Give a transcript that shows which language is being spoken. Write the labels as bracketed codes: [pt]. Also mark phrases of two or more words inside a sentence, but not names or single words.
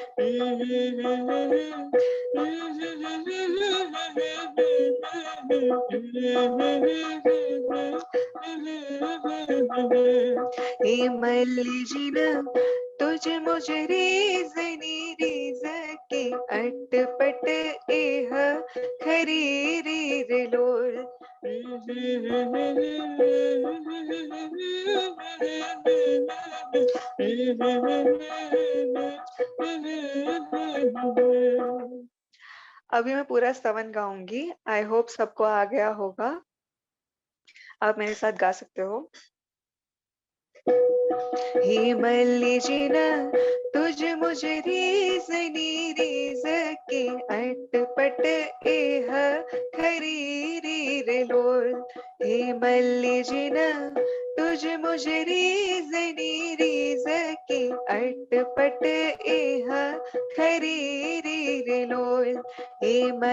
[gu] હે મલ્લિજિન તુઝ મુઝ રીઝ નીરીઝ કે અટપટ એહ ખરી રે રે લોલ। [hi] अभी मैं पूरा स्तवन गाऊंगी, [en] I hope [hi] सबको आ गया होगा, आप मेरे साथ गा सकते हो। [gu] હે મલ્લિજિન તુઝ મુઝ રીઝ નીરીઝ કે અટપટ એહ ખરી રે રે લોલ। હે મલ્લિજિન તુઝ મુઝ રીઝ નીરીઝ કે અટપટ એહ ખરી રે રે લોલ।